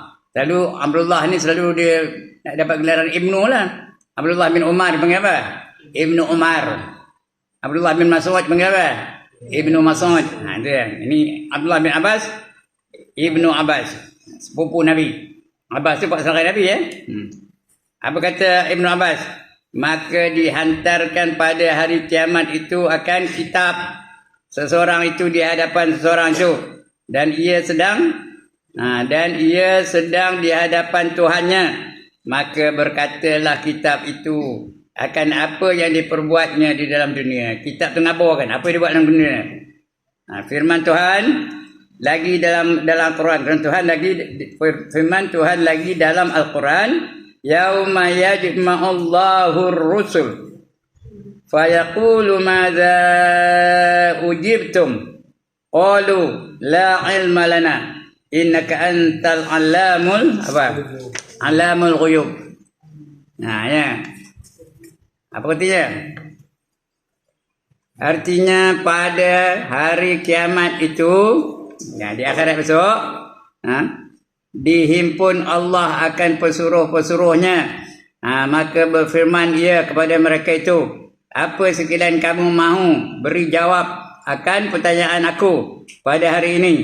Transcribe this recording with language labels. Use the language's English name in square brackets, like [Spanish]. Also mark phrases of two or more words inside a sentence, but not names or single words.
[Malay] Selalu Abdullah ni selalu dia dapat gelaran Ibnu lah. Abdullah bin Umar dipanggil apa? Ibnu Umar. Abdullah bin Mas'ud dipanggil apa? Ibnu Mas'ud. Dia. Ini Abdullah bin Abbas, Ibnu Abbas, sepupu Nabi. Abbas tu pak saudara Nabi ya. Apa kata Ibnu Abbas? Maka dihantarkan pada hari kiamat itu akan kitab seseorang itu di hadapan seseorang itu, dan ia sedang di hadapan Tuhannya. Maka berkatalah kitab itu akan apa yang diperbuatnya di dalam dunia. Kitab tu ngabarkan apa dia buat dalam dunia. Firman Tuhan lagi dalam Al-Quran. Firman Tuhan lagi dalam Al-Quran. [Arabic] يوم يجمع الله الرسل فيقول ماذا أجبتم قالوا لا علم لنا إنك أنت علام الغيوب. [Malay] Ya. Apa artinya? Artinya pada hari kiamat itu, di akhirat besok, dihimpun Allah akan pesuruh-pesuruhnya. Maka berfirman ia kepada mereka itu, apa sekalian kamu mahu beri jawab akan pertanyaan aku pada hari ini?